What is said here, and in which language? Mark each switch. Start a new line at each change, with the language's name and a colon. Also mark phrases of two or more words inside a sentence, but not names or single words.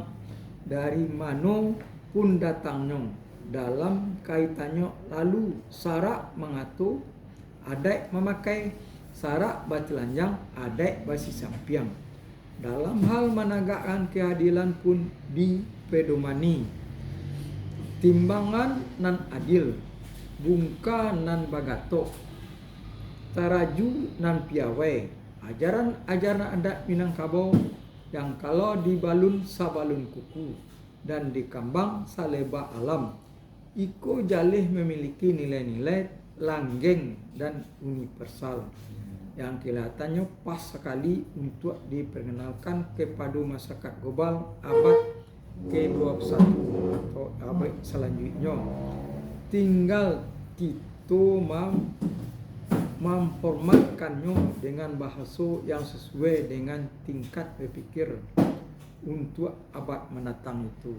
Indonesian: Dari mana pun datangnya dalam kaitannya, lalu syarak mengatur, adat memakai, syarak bertelanjang, adat bersisampiang. Dalam hal menegakkan keadilan pun dipedomani.
Minangkabau: Timbangan nan adil, bungka nan bagato, taraju nan piawai.
Indonesian: Ajaran-ajaran adat Minangkabau yang kalau
Minangkabau: dibalun sabalun kuku dan dikambang saleba alam, iko jalih
Indonesian: memiliki nilai-nilai langgeng dan universal yang kelihatannya pas sekali untuk diperkenalkan kepada masyarakat global abad ke-21 atau abad selanjutnya. Tinggal Tito memformatkannya dengan bahasa yang sesuai dengan tingkat berpikir untuk abad mendatang itu.